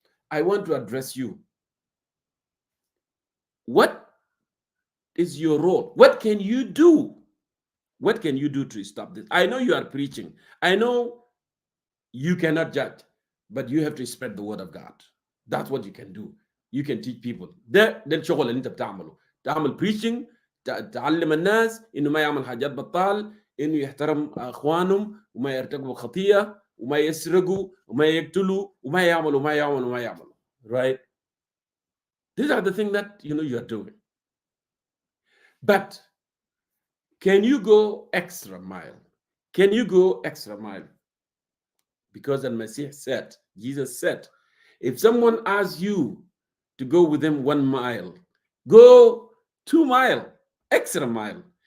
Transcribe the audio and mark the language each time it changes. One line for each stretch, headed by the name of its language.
English: I want to address you. What is your role? What can you do? What can you do to stop this? I know you are preaching. I know you cannot judge, but you have to spread the word of God. That's what you can do. You can teach people.
Arabic: ده الشغل اللي انت بتعمله. تعمل preaching، تعلم الناس انه ما يعمل حاجات بطال، انه يحترم اخوانهم وما يرتكبوا خطيه وما يسرقوا وما يقتلوا وما يعملوا.
English: Right? These are the things that you are doing. But can you go extra mile? Can you go extra mile? Because Al-Masih said, Jesus said, if someone asks you to go with him 1 mile, go 2 mile, extra mile.